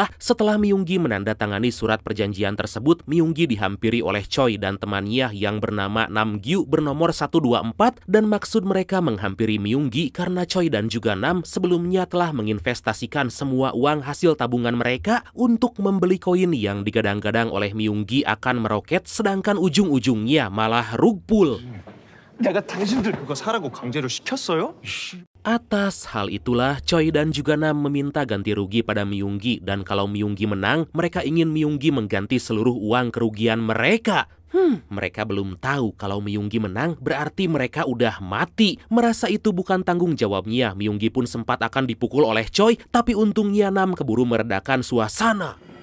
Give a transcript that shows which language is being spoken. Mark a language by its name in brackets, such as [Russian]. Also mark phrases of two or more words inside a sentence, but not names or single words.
[Indonesian] Setelah Myunggi menandatangani surat perjanjian tersebut, Myunggi dihampiri oleh Choi dan temannya yang bernama Namgyu bernomor 124 dan maksud mereka menghampiri Myunggi karena Choi dan juga Nam sebelumnya telah menginvestasikan semua uang hasil tabungan mereka untuk membeli koin yang digadang-gadang oleh Myunggi akan meroket, sedangkan ujung-ujungnya malah [English] rug pull. [Korean] 내가 당신들 그거 사라고 강제로 시켰어요? [Indonesian] Atas hal itulah, Choi dan juga Nam meminta ganti rugi pada Myunggi dan kalau Myunggi menang, mereka ingin Myunggi mengganti seluruh uang kerugian mereka. Mereka belum tahu kalau Myunggi menang berarti mereka udah mati. Merasa itu bukan tanggung jawabnya, Myunggi pun sempat akan dipukul oleh Choi, tapi untungnya Nam keburu meredakan suasana.